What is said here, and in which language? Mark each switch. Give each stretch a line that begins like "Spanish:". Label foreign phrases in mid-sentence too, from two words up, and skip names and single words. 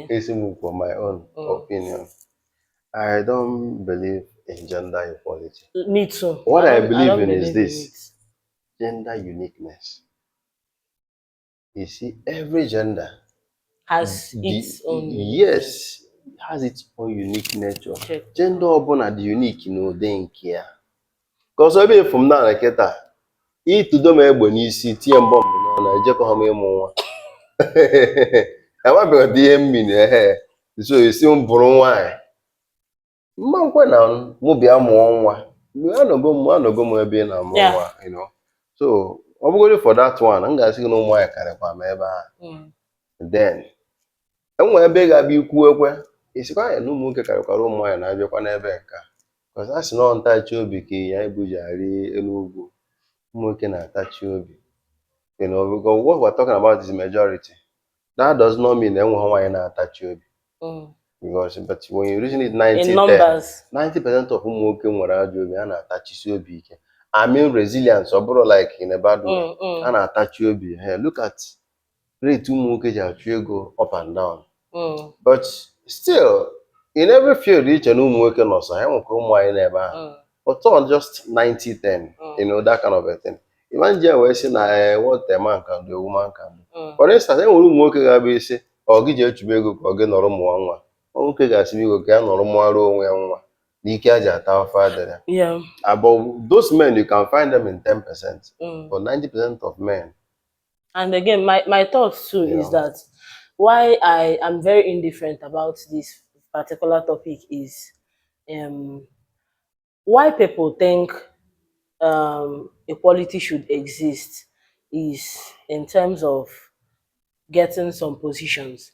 English: For my own opinion, I don't believe in gender equality. Me too. What I believe in is this: gender uniqueness. You see, every gender has its own. Yes, has its own unique nature.
Igbo: Gender ọbụla dị unique n'ụdị nke ya. Because ebe
English: from now
Igbo: na kịta, ịtụdo m egbe n'isi tinye mbọ mbụ n'ọnụ ejekọ ha m ịmụ nwa. Amabeghị ihe mmiri so esi m bụrụ nwaanyị. Mma nkwe na mụ bịa mụọ nwa. Anọgo m ebe ị na-amụ nwa, So ọ bụgodị
English: for that one,
Igbo: m ga-asị gị na ụmụ nwaanyị karịkwa m ebe ahụ. Then enwere ebe ga-abịa ikwu ekwe isikwa anya na ụmụ nwoke karịkwara ụmụ nwaanyị na-abịakwa n'ebe nka because a sị na ntachi obi ka ya ebujari elu ugwu ụmụ nwoke na-atachi obi
English: because what we're talking about is majority. That does not mean
Igbo: na enweghị nwaanyị na-atachi obi
English: because but when you reason it 90% of
Igbo: ụmụ nwoke nwere ajọ obi a na-atachisi obi ike.
English: I mean resilience
Igbo: ọ bụrụ
English: like in a bad way
Igbo: a na-atachi obi.
English: Look at rate
Igbo: ụmụ nwoke ji achụ ego
English: up and down. But still, in every field, each and
Igbo: ụmụ nwoke nọ so enwekwa ụmụ anyị n'ebe ahụ.
English: But not just 90-10, that kind of a thing. Imagine
Igbo: wee sị na
English: what a man can do, a woman can do. For instance,
Igbo: enwere ụmụ nwoke ga-abịa isi ọ gị ji echube ego ka ọ gị nọrọ mụọ nwa. Nwoke ga-asị ego ka ya nọrọ mụọrọ onwe ya nwa n'ike aja ata afọ adịrị.
English: But those men, you can find them in 10%, but 90% of men. And again, my thoughts too is that why I am very indifferent about this particular topic is why people think equality should exist is in terms of getting some positions.